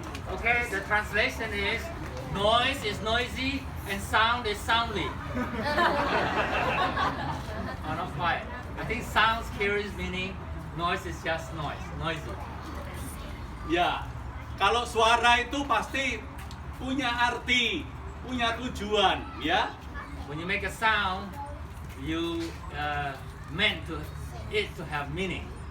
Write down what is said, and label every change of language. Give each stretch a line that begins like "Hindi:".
English: Okay, the translation is noise is noisy and sound is soundly. Oh, not quite. I think sounds carries meaning, noise is just noise, noisy.
Indonesian: Ya, kalau suara itu pasti punya arti, punya tujuan, ya.
English: When you make a sound, you meant to it to have meaning.